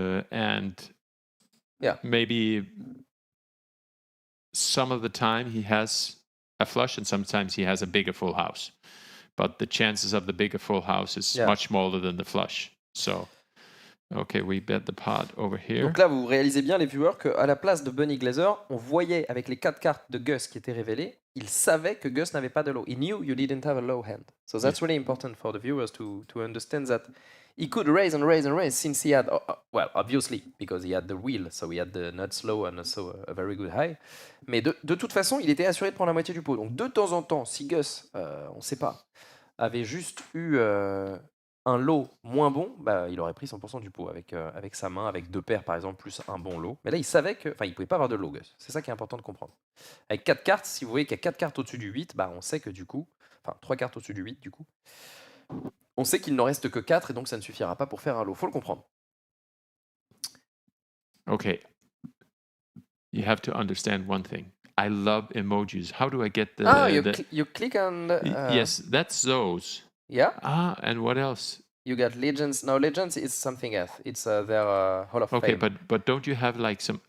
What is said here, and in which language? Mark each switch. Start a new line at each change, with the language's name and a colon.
English: And Yeah. maybe some of the time he has a flush and sometimes he has a bigger full house. But the chances of the bigger full house is much smaller than the flush. So, okay, we bet the pot over here.
French: Donc là, vous réalisez bien, les viewers, qu'à la place de Bunny Glazer, on voyait avec les 4 cartes de Gus qui étaient révélées, il savait que Gus n'avait pas de low.
English: He knew you didn't have a low hand. So that's really important for the viewers to understand that he could raise and raise and raise since he had, well, obviously, because he had the wheel, so he had the nuts low and also a very good high.
French: Mais de toute façon, il était assuré de prendre la moitié du pot. Donc de temps en temps, si Gus, on ne sait pas, avait juste eu un lot moins bon, bah, il aurait pris 100% du pot avec sa main, avec 2 paires par exemple, plus un bon lot. Mais là, il savait que, enfin, il ne pouvait pas avoir de lot, Gus. C'est ça qui est important de comprendre. Avec 4 cartes, si vous voyez qu'il y a 4 cartes au-dessus du 8, bah, on sait que du coup, enfin 3 cartes au-dessus du 8 du coup, on sait qu'il n'en reste que 4 et donc ça ne suffira pas pour faire un lot. Faut le comprendre.
English: Okay. You have to understand one thing. I love emojis. How do I get the... you click on... yes, that's those. Yeah. And what else? You got legends. No, legends is something else. It's their Hall of Fame. Okay, but don't you have like some...